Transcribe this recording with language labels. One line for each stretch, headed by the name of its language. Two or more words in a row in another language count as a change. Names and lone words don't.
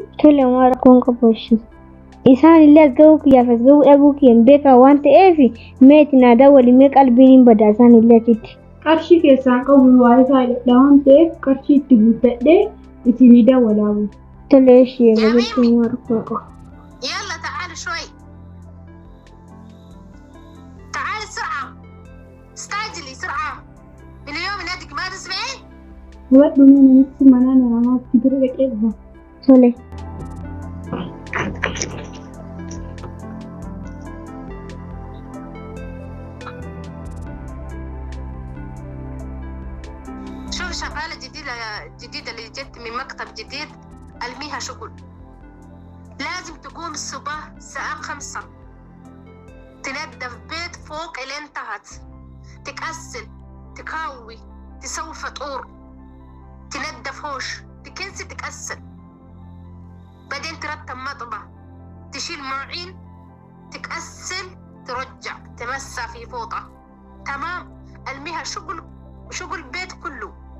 Oromo: Tole homaa rakkoon qabu ishee. Isaan illee gahuu kiyyaaf as gahuu dhabuu kiyyaan beekaa waan ta'eef meeti naadaa walimee qalbiin hin badaa isaan illee achitti. Qarshii keessaan qabu waa isaa hidhadha waan ta'eef qarshii itti guuttadhee isinii dawwalaamu. Tole ishee gaditti homaa rakkoon qabu.
Arabic: يلا تعال شوي تعال بسرعة استعجلي سرعة من اليوم ناديك ما تسمعين
Oromo: Hubadhu nama nutti manaa namaatti bira dhaqee dhufa. Tole.
Arabic: شوف شغالة جديدة اللي جت من مكتب جديد ألميها شغل لازم تقوم الصبح الساعة 5 تنظف بيت فوق اللي انتهت تكسل تكاوي تسوي فطور تنظف هوش تكنسي تكسل بعدين ترتب مطبخ تشيل مواعين تكسل ترجع تمسى في فوطة تمام ألميها شغل بيت كله